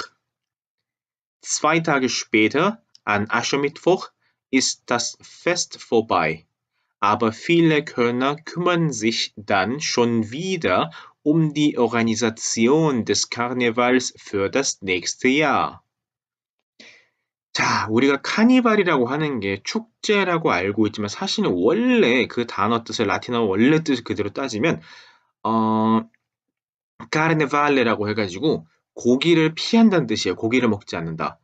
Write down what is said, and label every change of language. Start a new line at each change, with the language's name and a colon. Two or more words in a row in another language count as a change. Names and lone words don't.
German: 2 Tage später, an Aschermittwoch, ist das Fest vorbei, aber viele Kölner kümmern sich dann schon wieder um die Organisation des Karnevals für das nächste Jahr.
Korean: 자, 우리가 카니발이라고 하는 게 축제라고 알고 있지만 사실은 원래 그 단어 뜻을 라틴어 원래 뜻을 그대로 따지면 카르네발레라고 해가지고 고기를 피한다는 뜻이에요. 고기를 먹지 않는다.